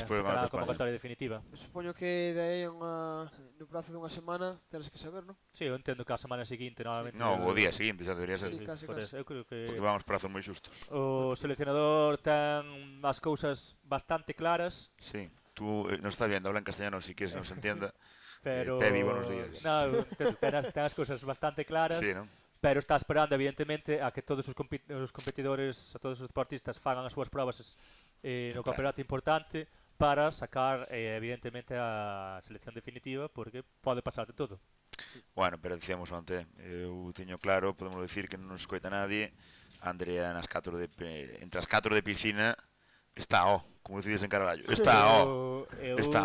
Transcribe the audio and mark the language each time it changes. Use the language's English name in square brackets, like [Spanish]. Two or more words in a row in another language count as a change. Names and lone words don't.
[Galician] despois do será a Campeonato de convocatoria definitiva. supoño que de aí no prazo dunha semana teres que saber, non? Sí, eu entendo que a semana seguinte normalmente... No, o día seguinte xa debería ser. [Spanish] Sí, casi, por casi. [Galician] eso, eu creo que Porque vamos prazos moi xustos. o seleccionador ten as cousas bastante claras, Sí, [Spanish] tú nos está viendo, habla en castellano si quieres nos entienda. pero... Pebi, buenos días. No, [Galician] ten as cousas bastante claras, Sí, non? pero está esperando evidentemente a que todos os competidores, a todos os deportistas fagan as súas probas no campeonato importante para sacar evidentemente a selección definitiva, porque pode pasar de todo. Bueno, pero dicíamos onte, eu teño claro, podemos decir que non nos escoita nadie, Andrea entre as 4 de piscina está como decides en Carballo, está está